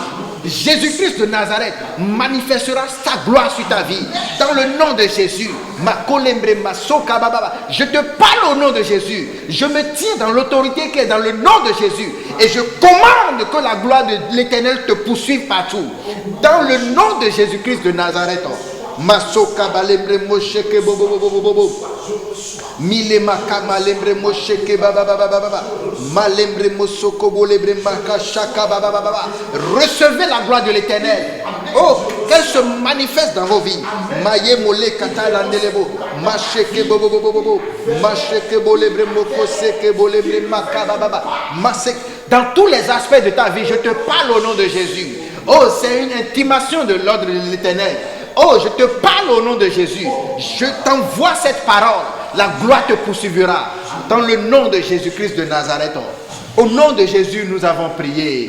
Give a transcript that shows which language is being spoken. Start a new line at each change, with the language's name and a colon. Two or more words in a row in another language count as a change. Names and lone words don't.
French: Jésus-Christ de Nazareth manifestera sa gloire sur ta vie. Dans le nom de Jésus. Je te parle au nom de Jésus. Je me tiens dans l'autorité qui est dans le nom de Jésus. Et je commande que la gloire de l'Éternel te poursuive partout. Dans le nom de Jésus-Christ de Nazareth. Masoka balembre mosheke bobo bobo bobo mile makama lembre mosheke baba baba baba malembre mosoko bolebre makashaka baba baba. Recevez la gloire de l'Éternel. Oh, qu'elle se manifeste dans vos vies. Maye mole katala ndelebo masheke bobo bobo bobo masheke bolebre mokoseke bolebre makaba baba masek. Dans tous les aspects de ta vie, je te parle au nom de Jésus. Oh, c'est une intimation de l'ordre de l'Éternel. Oh, je te parle au nom de Jésus. Je t'envoie cette parole. La gloire te poursuivra. Dans le nom de Jésus-Christ de Nazareth. Au nom de Jésus, nous avons prié.